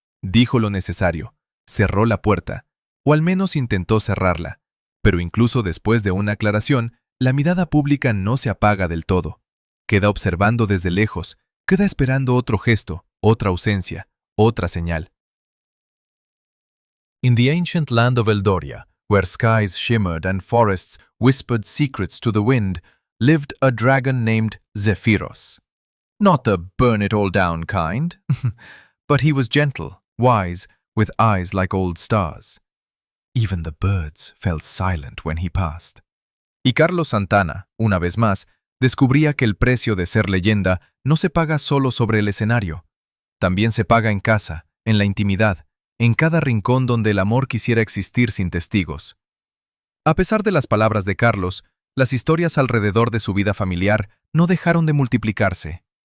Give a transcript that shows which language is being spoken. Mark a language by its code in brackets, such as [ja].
[es] Dijo lo necesario, cerró la puerta, o al menos intentó cerrarla. Pero incluso después de una aclaración, la mirada pública no se apaga del todo. Queda observando desde lejos, queda esperando otro gesto, otra ausencia, otra señal. [en] In the ancient land of Eldoria, where skies shimmered and forests whispered secrets to the wind, lived a dragon named Zephyros. Not the burn-it-all-down kind, but he was gentle, wise, with eyes like old stars. Even the birds fell silent when he passed. [es] Y Carlos Santana, una vez más, descubría que el precio de ser leyenda no se paga solo sobre el escenario. También se paga en casa, en la intimidad, en cada rincón donde el amor quisiera existir sin testigos. A pesar de las palabras de Carlos, las historias alrededor de su vida familiar no dejaron de multiplicarse.